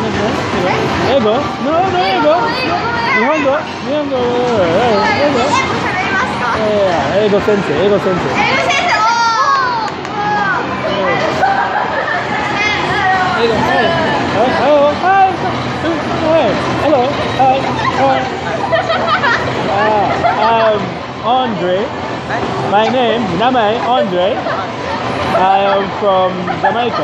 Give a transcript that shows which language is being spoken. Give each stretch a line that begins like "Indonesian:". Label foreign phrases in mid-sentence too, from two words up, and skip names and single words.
English: Ego? No, no ego.
Japanese: Nihongo? Nihongo. Ego? Yeah, ego sensei. Ego sensei. Ego.
English: Hello. Hi. Hello. Hi. Hi. I'm Andre. My name, Namae, Andre. I am from Jamaica.